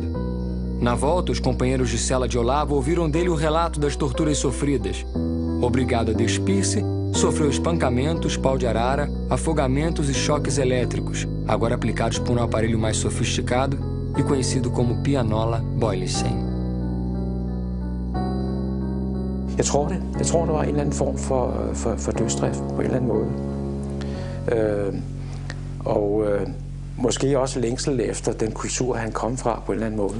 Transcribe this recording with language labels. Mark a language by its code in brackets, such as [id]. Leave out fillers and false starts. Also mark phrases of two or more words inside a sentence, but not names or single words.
[pt] Na volta, os companheiros de cela de Olavo ouviram dele o relato das torturas sofridas. Obrigado a despir-se, sofreu espancamentos, pau de arara, afogamentos e choques elétricos, agora aplicados por um aparelho mais sofisticado e conhecido como pianola Boylissen. [da] Jeg tror, der var en eller anden form for dødsdrift på en eller anden måde. Måske også længsel efter den kultur, han kom fra på en eller anden måde.